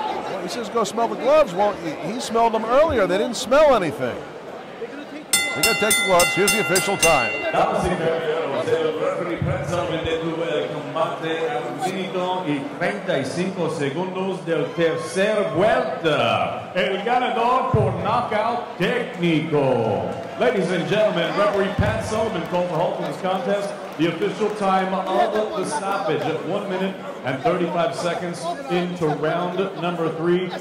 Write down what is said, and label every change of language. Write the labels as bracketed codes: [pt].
[en] Well, he says go smell the gloves. Well, he smelled them earlier. They didn't smell anything. They're going to take the gloves. Here's the official time. [es] Damas y caballeros, el referee precisamente detuvo el combate a un minuto y 35 segundos del tercer vuelta. El ganador por knockout técnico. [en] Ladies and gentlemen, referee Pat Sullivan called the halt to this contest. The official time of the stoppage at 1 minute and 35 seconds into round number 3.